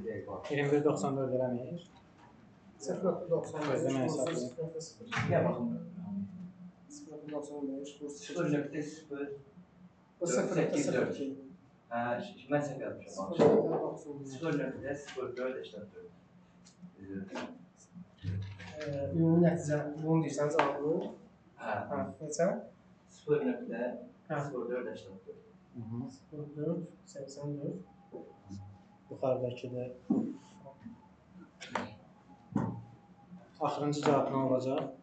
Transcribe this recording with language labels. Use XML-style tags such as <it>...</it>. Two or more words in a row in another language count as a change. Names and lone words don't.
<az>21.94 eləmir. 0.95</az> <tr>Ne bakın? 0.95 bu 0.0. Bu 0.02. Ha, ben seni yapmışım. 0.95 0.04 işte.</tr> <az>Ümumi nəticə bunu deyirsən cavabını? Ha. Neçə?</az> <tr>0.04 işte. 04 84.</tr> <az>Yuxarıdakı da. Axırıncı cavab nə olacaq?</az>